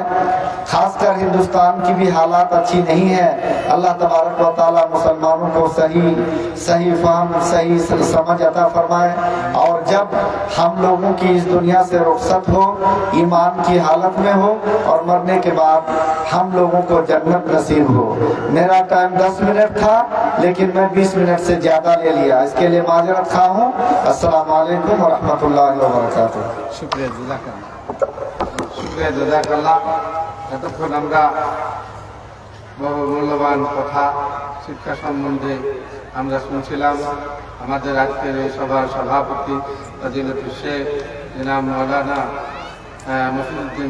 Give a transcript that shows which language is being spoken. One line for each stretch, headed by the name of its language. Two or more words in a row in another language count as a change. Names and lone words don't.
Urdu: خاص کر ہندوستان کی بھی حالات اچھی نہیں ہے، اللہ تبارک و تعالیٰ مسلمانوں کو صحیح فہم، صحیح سمجھ عطا فرمائے، اور جب ہم لوگوں کی اس دنیا سے رخصت ہو، ایمان کی حالت میں ہو، اور مرنے کے بعد ہم لوگوں کو جنت نصیب ہو۔ میرا ٹائم 10 منٹ تھا لیکن میں 20 منٹ سے زیادہ لے لیا، اس کے لیے معذرت خواہ ہوں۔
Arabic: السلام علیکم ورحمۃ اللہ وبرکاتہ۔
Bangla: শুকরিয়া জাযাকাল্লাহ। এতক্ষণ আমরা বহু মূল্যবান কথা শিক্ষা সম্বন্ধে আমরা শুনছিলাম। আমাদের আজকের এই সভার সভাপতি ফজিলতুল শেখ জনাব মাওলানা মফিজউদ্দিন